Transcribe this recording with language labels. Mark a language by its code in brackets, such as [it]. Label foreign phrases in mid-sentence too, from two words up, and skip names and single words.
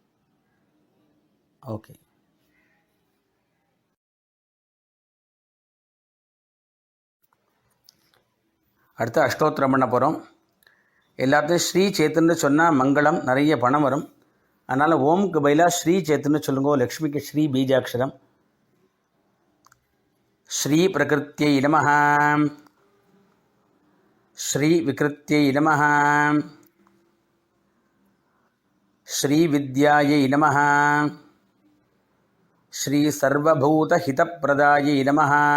[ta] ஓகே. அடுத்து அஷ்டோத்திரம் பண்ண போகிறோம். எல்லாத்தையும் ஸ்ரீ சேத்துன்னு சொன்னால் மங்களம், நிறைய பணம் வரும். அதனால் ஓமுக்கு பதிலாக ஸ்ரீ சேத்துன்னு சொல்லுங்கோ. லக்ஷ்மிக்கு ஸ்ரீ பீஜாட்சரம், [sa] श्रीप्रकृत्यै नमः। श्रीविकृत्यै नमः। श्रीविद्यायै नमः। श्रीसर्वभूतहितप्रदायै नमः।